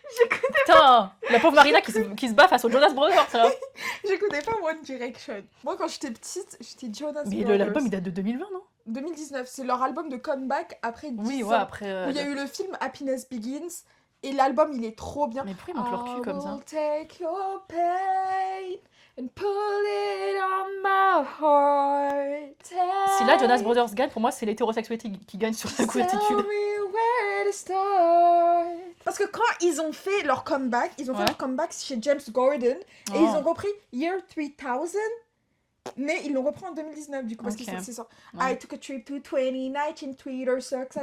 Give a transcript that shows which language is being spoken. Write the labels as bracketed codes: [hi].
[fr] Putain, la pauvre Marina qui se bat face aux Jonas Brothers, ça. J'écoutais pas One Direction. Moi, quand j'étais petite, j'étais Jonas Mais Brothers. l'album, il date de 2020, non ? 2019, c'est leur album de comeback après 10 Oui, ans. ouais, après... Où il y a eu le film Happiness Begins, et l'album, il est trop bien. Mais pourquoi ils montent leur cul comme ça ? [en] I will take your pain and pull it on my heart. [fr] Si là, Jonas Brothers gagne, pour moi, c'est l'hétérosexualité qui gagne sur la couverture. [en] Tell me where to start. [fr] Parce que quand ils ont fait leur comeback, ils ont fait leur comeback chez James Gordon, et ils ont repris Year 3000, mais ils l'ont repris en 2019 du coup, parce que c'est ça. [en] I took a trip to 2019, Twitter sucks.